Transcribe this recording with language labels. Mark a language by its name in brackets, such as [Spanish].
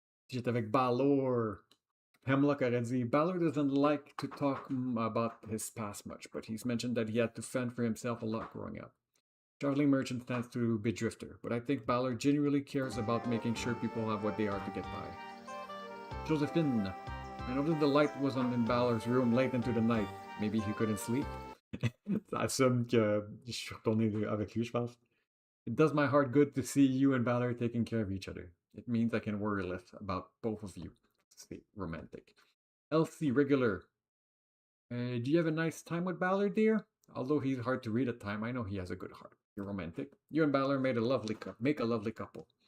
[French] Si j'étais avec Balor, Hemlock aurait dit, [English] Balor doesn't like to talk about his past much, but he's mentioned that he had to fend for himself a lot growing up. Traveling merchant stands to be drifter, but I think Balor genuinely cares about making sure people have what they are to get by. Josephine, I noticed the light was on in Balor's room late into the night. Maybe he couldn't sleep. [French] Ça assume que je suis retourné avec lui, je pense. [English] It does my heart good to see you and Balor taking care of each other. It means I can worry less about both of you. Stay romantic. Elsie, regular. Do you have a nice time with Balor, dear? Although he's hard to read at time, I know he has a good heart. You're romantic. You and Balor make a lovely couple.